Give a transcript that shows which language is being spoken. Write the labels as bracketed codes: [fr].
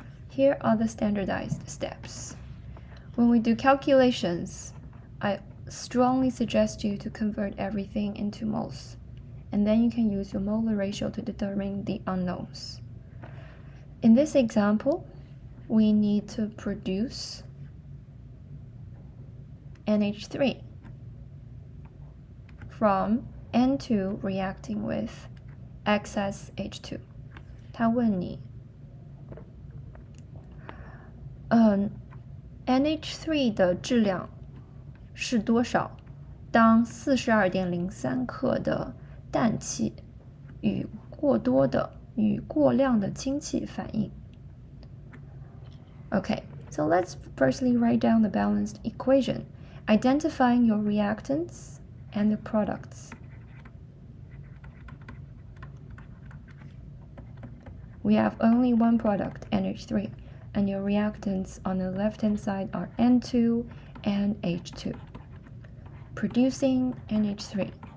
[en] Here are the standardized steps. When we do calculations, I strongly suggest you to convert everything into moles, and then you can use your molar ratio to determine the unknowns. In this example, we need to produce NH3 from N2 reacting with excess H2. [zh] 他问你NH3 的质量是多少？当 42.03 克的氮气与过量的氢气反应。 [en] Okay, so let's firstly write down the balanced equation, identifying your reactants and the products. We have only one product, NH3, and your reactants on the left-hand side are N2 and H2, producing NH3.